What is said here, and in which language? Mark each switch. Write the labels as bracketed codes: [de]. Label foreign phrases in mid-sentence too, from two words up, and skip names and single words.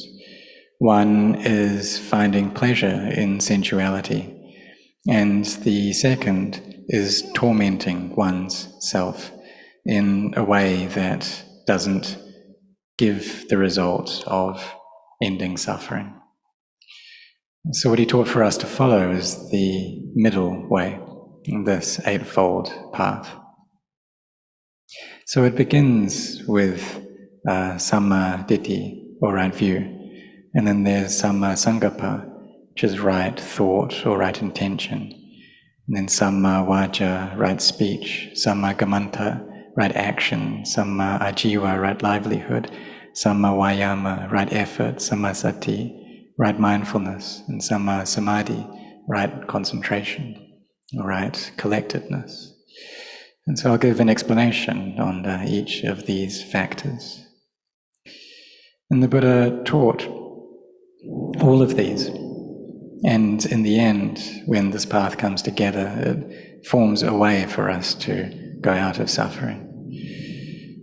[en] One is finding pleasure in sensuality, and the second is tormenting one's self in a way that doesn't give the result of ending suffering. So what he taught for us to follow is the middle way, this eightfold path. So it begins with [pi] samma ditti, [en] or right view, and then there's [pi] samma sankappa, [en] which is right thought or right intention, and then [pi] samma vaca, [en] right speech, [pi] samma kammanta, [en] right action, [pi] samma ajiva, [en] right livelihood, [pi] samma vayama, [en] right effort, [pi] samma sati, [en] right mindfulness, and [pi] samma samadhi, [en] right concentration, or right collectedness. And so I'll give an explanation on each of these factors. And the Buddha taught all of these. And in the end, when this path comes together, it forms a way for us to go out of suffering.